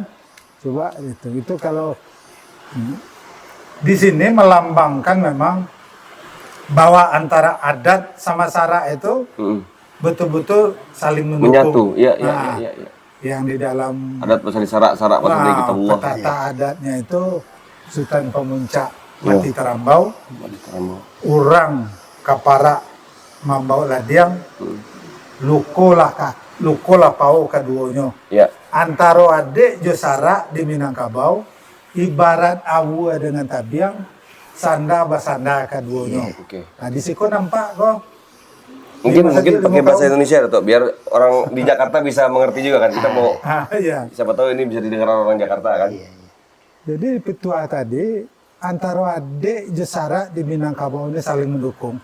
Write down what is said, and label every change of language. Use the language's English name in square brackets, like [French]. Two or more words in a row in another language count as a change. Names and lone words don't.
[Indonesian] Coba itu kalau di sini melambangkan memang bahwa antara adat sama sara itu betul-betul saling mendukung. Menyatu. Iya. Yang di dalam Adat besar di sarak-sarak maksudnya kita Allah. [Minangkabau] petata adatnya itu Sultan Pemuncak Mati Terambau, Urang Kapara Mambau Ladiang, Luko Laka luko lapau kaduonyo. [Indonesian] Ya. [Minangkabau] Antaro ade jo sara di Minangkabau ibarat awu dengan tabiang sanda basanda kaduonyo. [Indonesian] Oke. Nah di situ nampak kok. Mungkin Lima saja, pakai lima bahasa tahun. Indonesia Dato, biar orang di Jakarta bisa mengerti juga kan. Kita mau Iya. siapa tahu ini bisa didengar orang Jakarta kan. Jadi petua tadi antara [Minangkabau] ade jo sara di Minangkabau [Indonesian] ini saling mendukung.